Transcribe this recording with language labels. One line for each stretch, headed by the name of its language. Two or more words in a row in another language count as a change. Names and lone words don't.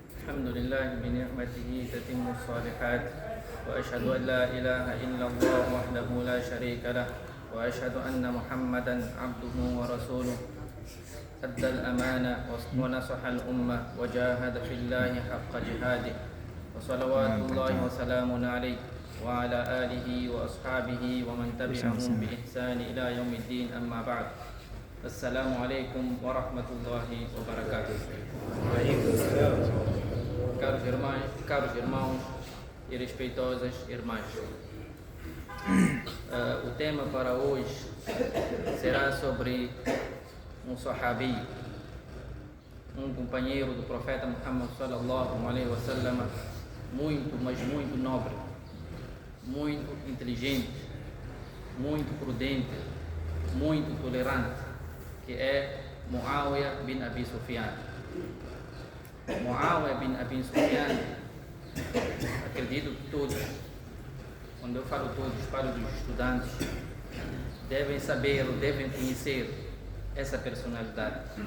Arabic: الحمد لله بنعمته تتم الصالحات وأشهد أن لا إله إلا الله وحده لا شريك له وأشهد أن محمدا عبده ورسوله أدى الأمانة ونصح الأمة وجاهد في الله حق جهاده وصلوات الله وسلامه عليه وعلى آله وأصحابه ومن تبعهم بإحسان إلى يوم الدين. أما بعد. السلام عليكم ورحمة الله وبركاته.
Portuguese: Caros irmãos e respeitosas irmãs, o tema para hoje será sobre um sahabi, um companheiro do profeta Muhammad
Arabic: صلى الله عليه وسلم,
Portuguese: muito, mas muito nobre, muito inteligente, muito prudente, muito tolerante, que é Muawiyah bin Abi Sufyan. Muawiyah bin Abi Sufyan, acredito que todos, quando eu falo todos, falo dos estudantes, devem saber ou devem conhecer essa personalidade.